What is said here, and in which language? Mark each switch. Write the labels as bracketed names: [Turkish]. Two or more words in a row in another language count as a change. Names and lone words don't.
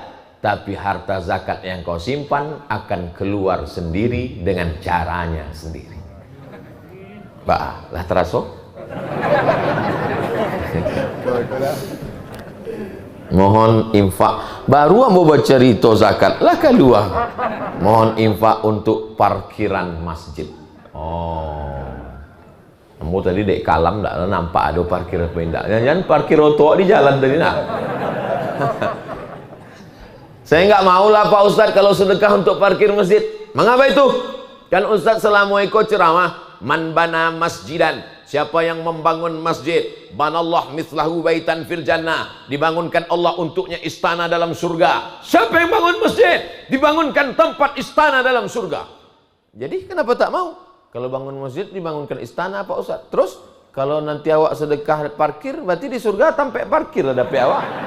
[Indonesian] Tapi harta zakat yang kau simpan akan keluar sendiri dengan caranya sendiri. Bah, lah teraso? Mohon infak. Baru ambo baca cerita zakat lah kedua. Mohon infak untuk parkiran masjid. Oh, ambo tadi dek kalam ndak nampak ada parkir apa ndak. Jangan parkir otok di jalan tadi nak. Saya nggak mau lah Pak Ustadz kalau sedekah untuk parkir masjid. Mengapa itu? Kan Ustadz selama ikut ceramah, [Arabic] مَنْ بَنَى مَسْجِدًا, [Indonesian] siapa yang membangun masjid, [Arabic] بَنَى اللهُ مِثْلَهُ بَيْتًا فِي الْجَنَّةِ, [Indonesian] dibangunkan Allah untuknya istana dalam surga. Siapa yang bangun masjid, dibangunkan tempat istana dalam surga. Jadi kenapa tak mau? Kalau bangun masjid dibangunkan istana Pak Ustadz. Terus kalau nanti awak sedekah parkir, berarti di surga tampak parkir ada awak.